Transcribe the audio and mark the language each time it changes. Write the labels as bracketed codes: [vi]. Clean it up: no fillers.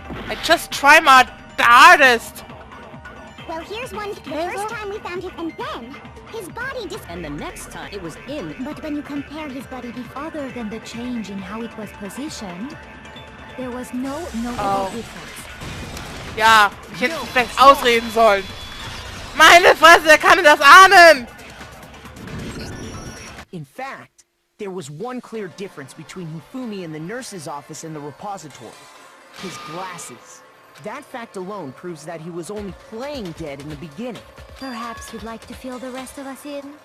[en] I just try my hardest. Well, here's one. The first time we found him, and then his body And the next time it was in... But when you compare his body other than the change in how it was positioned, there was no notable difference. [de] Ja, ich hätte vielleicht ausreden sollen. Meine Fresse, wer kann denn das ahnen? [en] In fact, there was one clear difference between Hifumi in the nurse's office and the repository. His glasses. That fact alone proves that he was only playing dead in the beginning. Perhaps you'd like to fill the rest of us in?